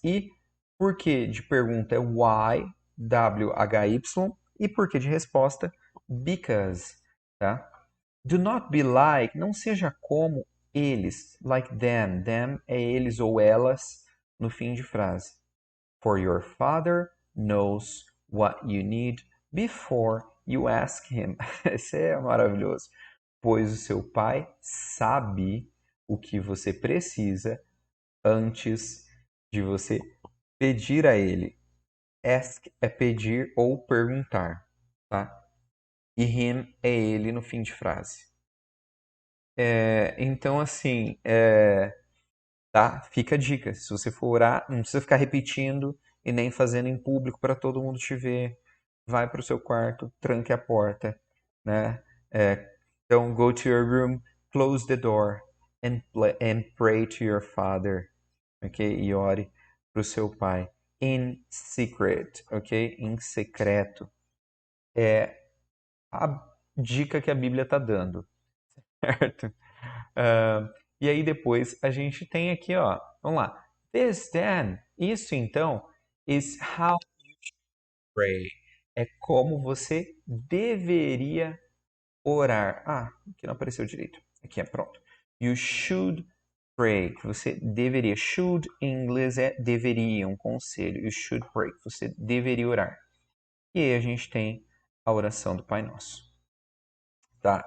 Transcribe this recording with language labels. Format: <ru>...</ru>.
<pt>E por que de pergunta é why, W-H-Y, e por que de resposta, because, tá?</pt> <en>Do not be like,</en> <pt>não seja como eles,</pt> <en>like them.</en> <pt>Them é eles ou elas no fim de frase.</pt> <en>For your father knows what you need before you ask him.</en> <pt>Isso é maravilhoso. Pois o seu pai sabe o que você precisa antes de você pedir a ele. Ask é pedir ou perguntar, tá? E him é ele no fim de frase. Então, assim, tá? Fica a dica. Se você for orar, não precisa ficar repetindo e nem fazendo em público para todo mundo te ver. Vai para o seu quarto, tranque a porta, né?</pt> <en>Então, go to your room, close the door and pray to your father, ok?</en> <pt>E ore para o seu pai.</pt> <en>In secret, ok?</en> <pt>Em secreto. É a dica que a Bíblia está dando, certo? E aí depois a gente tem aqui, ó, vamos lá.</pt> <en>This then,</en> <pt>isso então,</pt> <en>is how pray.</en> <pt>É como você deveria orar. Ah, aqui não apareceu direito. Aqui é pronto.</pt> <en>You should pray.</en> <pt>Que você deveria. Should em inglês é deveria, um conselho.</pt> <en>You should pray.</en> <pt>Que você deveria orar. E aí a gente tem a oração do Pai Nosso. Tá?</pt>